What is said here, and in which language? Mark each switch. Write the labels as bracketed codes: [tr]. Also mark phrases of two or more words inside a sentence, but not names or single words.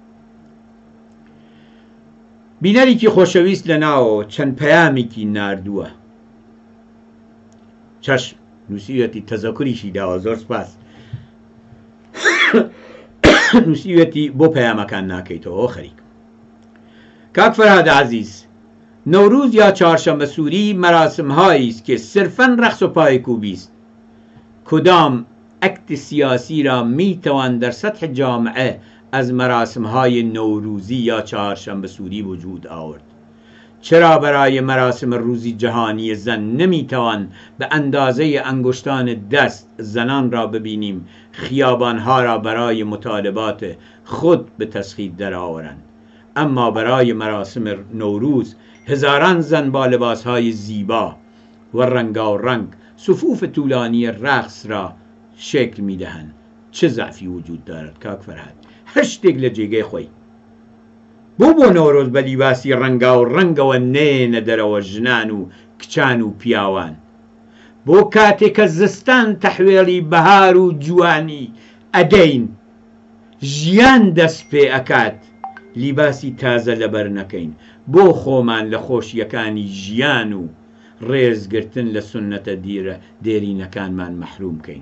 [ckb] بینەرێکی خۆشەویست لە ناوەوە چەند پەیامێکی ناردووە. چەشم نووسیوەتی تەزەکوریشی داوە، زۆر سپاس. نووسیوەتی بۆ پەیامەکان ناکەیتەوە خەریک. [fa] کاک فەرهاد عەزیز، نەوروز یا چهارشنبه سوری مراسم‌هایی است که صرفاً رقص و پایکوبی است. کدام اکت سیاسی را میتوان در سطح جامعه از مراسم‌های نوروزی یا چهارشنبه سوری وجود آورد؟ چرا برای مراسم روزی جهانی زن نمیتوان به اندازه انگشتان دست زنان را ببینیم خیابانها را برای مطالبات خود به تسخیر درآورند، اما برای مراسم نوروز هزاران زن با لباسهای زیبا و رنگارنگ صفوف طولانی رقص را شکل میدهند؟ چه ضعفی وجود دارد کاک فرهاد؟ [ckb] هەر شتێک لە جێگەی خۆی. بۆ نۆرۆز بە لیباسی ڕەنگەوە نێنە دەرەوە ژنان و کچان و پیاوان؟ بۆ کاتێکە زستان تەحوێڵی بەهار و جوانی ئەدەین ژیان دەست پێ ئەکات لیباسی تازە لەبەر نەکەین بۆ خۆمان لە خۆشیەکانی ژیان و ڕێزگرتن لە سنەتە دێرینەکانمان مەحروم بکەین؟